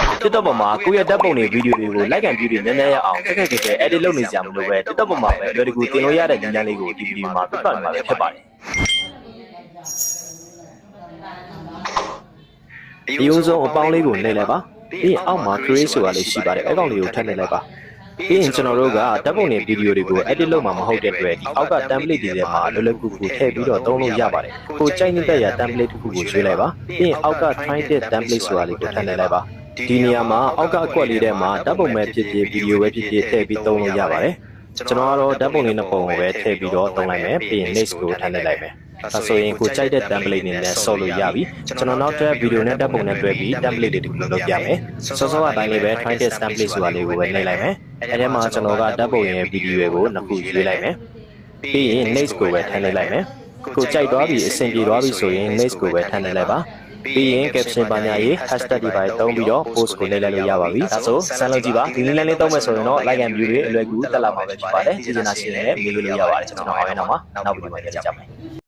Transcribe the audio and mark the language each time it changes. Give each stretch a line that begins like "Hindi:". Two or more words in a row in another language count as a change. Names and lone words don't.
Burmese: TikTok ပေါ်မှာကိုယ့်ရဲ့ဓာတ်ပုံတွေဗီဒီယိုတွေကို
English: like and view
Burmese: တွေနည်းနည်းရအောင်ခက်ခက်ခဲခဲ edit လုပ်နေကြမလို့ပဲ TikTok ပေါ်မှာပဲလွယ်တကူတင်လို့ရတဲ့ဉာဏ်လေးကိုဒီဗီဒီယိုမှာပြသမှာပဲဖြစ်ပါတယ်ဒီဥဆုံးအပေါင်းလေးကိုနှိပ်လိုက်ပါပြီးရင်အောက်မှာ create ဆိုတာလေးရှိပါတယ်အဲ့ကောင်လေးကိုထပ်နှိပ်လိုက် ပါပြီးရင်ကျွန်တော်တို့ကဓာတ်ပုံတွေဗီဒီယိုတွေကို edit လုပ်မှာမဟုတ်တဲ့အတွက်ဒီအောက်က template တွေထဲမှာလွယ်လွယ်ကူကူထည့်ပြီးတော့သုံးလို့ရပါတယ်ကိုကြိုက်နေတဲ့ရာ template တစ်ခုကိုရွေးလိုက်ပါပြီးရင်အောက်က
English: try the template
Burmese: ဆိုတာလေးကိုထ ည့်နှိပ်လိုက်ပါဒီနေရာမှာအောက်ကအကွက်လေးထဲမှာဓာတ်ပုံပဲဖြစ်ဖြစ်ဗီဒီယိုပဲဖြစ်ဖြစ်ထည့်ပြီးသုံးလို့ရပါတယ်ကျွန်တော်ကတော့ဓာတ်ပုံလေးနှစ်ပုံကိုပဲထည့်ပြီးတော့သုံးလိုက်မယ်ပြီးရင် next ကိုထည့်နှိပ်လိုက်မယ်ဒါဆိုရင်ကိုကြိုက်တဲ့ template နဲ့ဆော့လို့ရပြီကျွန်တော်နောက်ထပ်ဗီဒီယိုနဲ့ဓာတ်ပုံနဲ့တွဲပြီး template တွေတခုလုပ်ပြ မယ်စောစောအတိုင်းလေးပဲ
English: try the template
Burmese: ဆိုတာလေးကိုပဲနှိပ်လိုက်မယ်အဲဒီမှာကျွန်တော်ကဓာတ်ပုံရဲ့ဗီဒီယိုကိုနှစ်ခုရွေးလိုက်မယ်ပြီးရင် next ကိုပဲထည့်နှိပ်လိုက်မယ်ကိုကြိုက်သွားပြီအဆင်ပြေသွားပြီဆိုရင် next ကိုပဲထည့်နှိပ်လိုက်ပါပြီးရင် caption ပါညာရေး hashtag တွေပါသုံးပြီးတော့ post ကိုနှိပ်လိုက်လို့ရပါပြီဒါဆိုစမ်းလုပ်ကြည့်ပါဒီ link လေးသုံးမယ်ဆိုရင်တော့
English: like and view
Burmese: တွေအလွယ်ကူတက်လာမှာပဲဖြစ်ပါတယ်ကြည့်ချင်တာရှိရင်လည်းမေးလို့ရပါတယ်ကျွန်တော်အောင်ရအောင်ပါနောက်ဗီဒီယိုမှာကြည့်ကြမယ်